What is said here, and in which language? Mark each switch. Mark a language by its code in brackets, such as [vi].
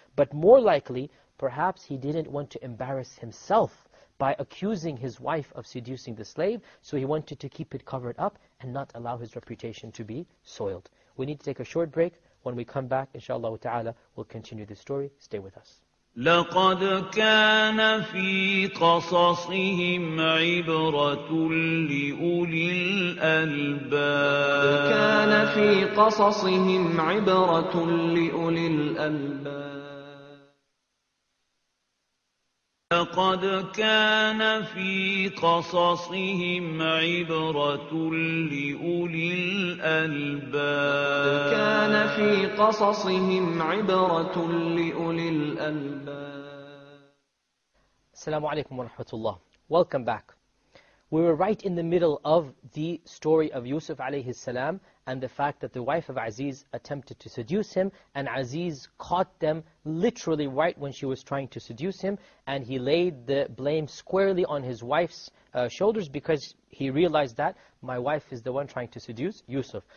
[en] But more likely, perhaps he didn't want to embarrass himself by accusing his wife of seducing the slave. So he wanted to keep it covered up and not allow his reputation to be soiled. We need to take a short break. When we come back, inshallah ta'ala, we'll continue the story. Stay with us. [ar] لقد كان في قصصهم عبرة لأولي الألباب. كان في قصصهم عبرة لأولي الألباب. لقد كان في قصصهم عبرة لأولي الألباب. كان في قصصهم عبرة لأولي الألباب. [en] Assalamu alaikum wa rahmatullah. Welcome back. We were right in the middle of the story of Yusuf alayhi salam and the fact that the wife of Aziz attempted to seduce him, and Aziz caught them literally right when she was trying to seduce him, and he laid the blame squarely on his wife's shoulders because he realized that my wife is the one trying to seduce Yusuf.